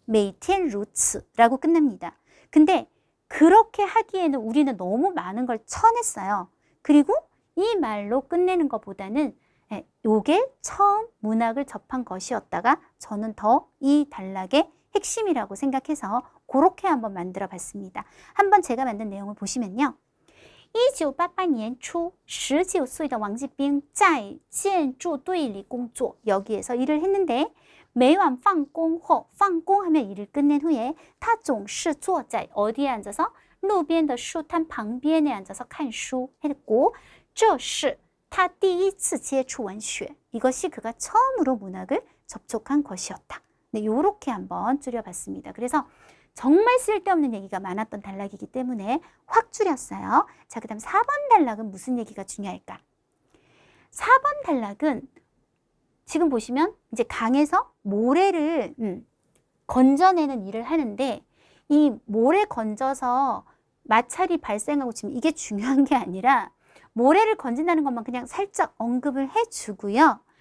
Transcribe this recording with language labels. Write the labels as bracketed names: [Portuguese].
[Chinese] 每天如此 [Korean] 라고 끝납니다. 근데 그렇게 하기에는 우리는 너무 많은 걸 쳐냈어요. 그리고 이 말로 끝내는 것보다는 예, 요게 처음 문학을 접한 것이었다가 저는 더 이 단락의 핵심이라고 생각해서 그렇게 한번 만들어 봤습니다. 한번 제가 만든 내용을 보시면요. [Chinese] 1988年初 19岁的王继兵在建筑队里工作. [Korean] 여기에서 일을 했는데 [Chinese] 每晚放工后, 放工 [Korean] 하면 일을 끝낸 후에 [Chinese] 他总是坐在 [Korean] 어디에 앉아서 [Chinese] 路边的书摊旁边 [Korean] 에 앉아서 [Chinese] 看书 [Korean] 했고 [Chinese] 这是他第一次接触文学. [Korean] 이것이 그가 처음으로 문학을 접촉한 것이었다. 네, 이렇게 한번 줄여봤습니다. 그래서 정말 쓸데없는 얘기가 많았던 단락이기 때문에 확 줄였어요. 자, 그 다음 4번 단락은 무슨 얘기가 중요할까? 4번 단락은 지금 보시면 이제 강에서 모래를 건져내는 일을 하는데 이 모래 건져서 마찰이 발생하고 지금 이게 중요한 게 아니라 모래를 건진다는 것만 그냥 살짝 언급을 해주고요.